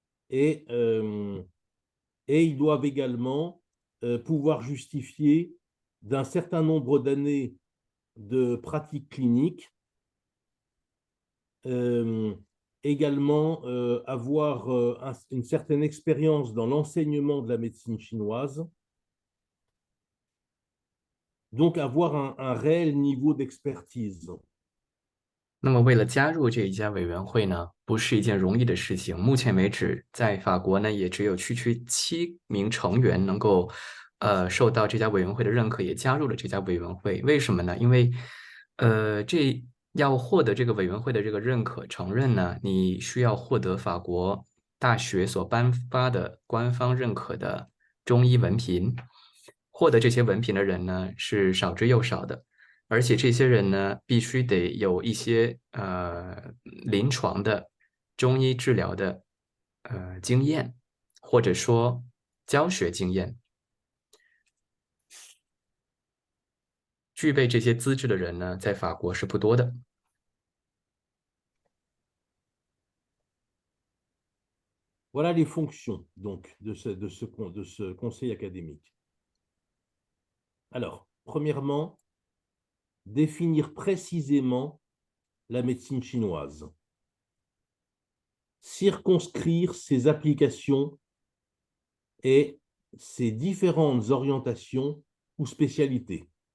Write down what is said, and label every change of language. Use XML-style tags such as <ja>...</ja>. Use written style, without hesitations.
<fr>Et ils doivent également pouvoir justifier d'un certain nombre d'années de pratique clinique, également avoir une certaine expérience dans l'enseignement de la médecine chinoise, donc avoir un réel niveau d'expertise.</fr> <zh>那么，为了加入这一家委员会呢，不是一件容易的事情。目前为止，在法国呢，也只有区7名成员能够，受到这家委员会的认可，也加入了这家委员会。为什么呢？因为，这要获得这个委员会的这个认可承认呢，你需要获得法国大学所颁发的官方认可的中医文凭。获得这些文凭的人呢，是少之又少的。而且这些人呢，必须得有一些临床的中医治疗的经验，或者说教学经验。具备这些资质的人呢，在法国是不多的。</zh> <fr>Voilà les fonctions donc de ce conseil académique. Alors, premièrement, définir précisément la médecine chinoise, circonscrire ses applications et ses différentes orientations ou spécialités.</fr>